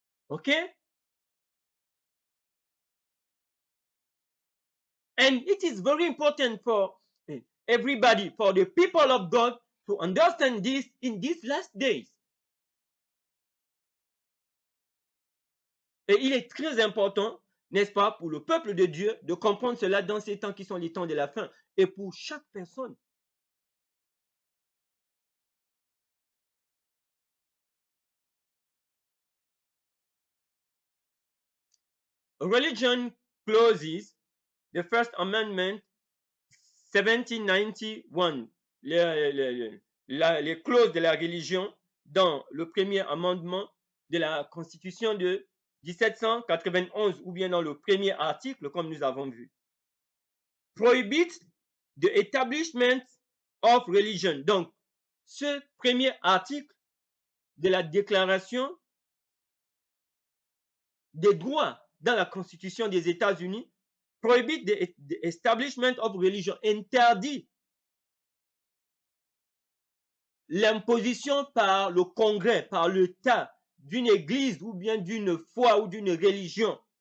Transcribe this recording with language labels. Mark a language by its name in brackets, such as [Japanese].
[English] Okay? And it is very important for everybody, for the people of God, to understand this in these last days. [French] Et il est très important, n'est-ce pas, pour le peuple de Dieu de comprendre cela dans ces temps qui sont les temps de la fin, et pour chaque personne. [English] Religion clauses, the First Amendment, 1791, [French] les clauses de la religion, dans le premier amendement de la Constitution de 1791 ou bien dans le premier article, comme nous avons vu. [English] Prohibits the establishment of religion. [French] Donc, ce premier article de la Déclaration des droits dans la Constitution des États-Unis [English] prohibit the establishment of religion, [French] interdit l'imposition par le Congrès, par l'État, d'une église ou bien d'une foi ou d'une religion.